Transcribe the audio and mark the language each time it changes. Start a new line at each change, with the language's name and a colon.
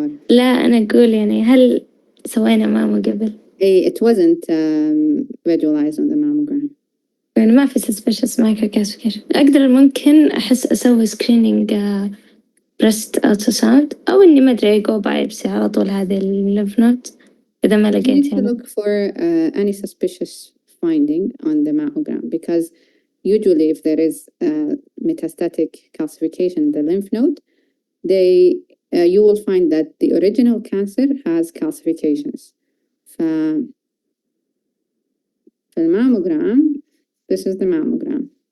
Arabic: لا أنا أقول يعني هل سوينا مامو قبل؟
English: It wasn't visualized on the mammogram.
Arabic: يعني ما في
English: suspicious microcalcification.
Arabic: أقدر ممكن أحس أسوي
English: screening breast ultrasound
Arabic: أو إني ما أدري
English: go biopsy
Arabic: على طول هذه
English: lymph node
Arabic: إذا ما لقيت
English: يعني. You need to look for any suspicious finding on the mammogram because usually if there is metastatic calcification in the lymph node, you will find that the original cancer has calcifications.
Arabic: في الماموgram,
English: this is the mammogram.